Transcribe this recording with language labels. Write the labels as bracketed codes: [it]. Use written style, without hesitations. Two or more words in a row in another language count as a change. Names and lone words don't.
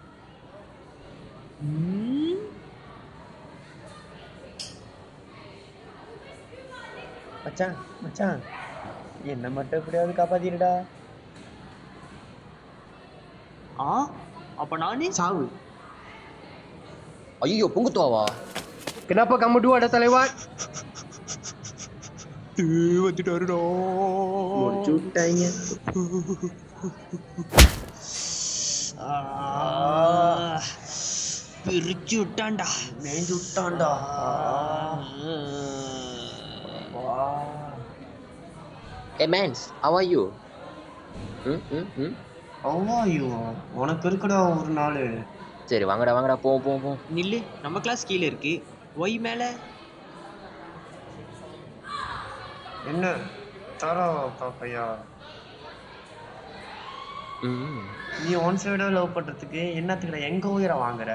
[ta] மச்சான் மச்சான், என்ன மட்டும் எப்படியாவது காப்பாத்திடுடா. அப்ப நானே சாவு. ஐயோ பொங்குத்துவாவா? [ms] Kenapa kamu dua ada terlewat? [ta] வந்துட்டாருடா. முடிச்சு விட்டாங்க. பிரிச்சு விட்டான்டா. மேய்ஞ்சு விட்டான்டா. [en] Hey mans, how are you? [ta] ஐயோ, உனக்கு இருக்குடா ஒரு நாள். சரி வாங்கடா வாங்கடா போவோம். நில்லு, நம்ம கிளாஸ் கீழே இருக்கு. ஒய் மேல என்ன தாரா பாப்பையா? நீ [en] one side-a [ta] லவ் பண்றதுக்கு என்னத்துக்குடா எங்க உயிரை வாங்குற?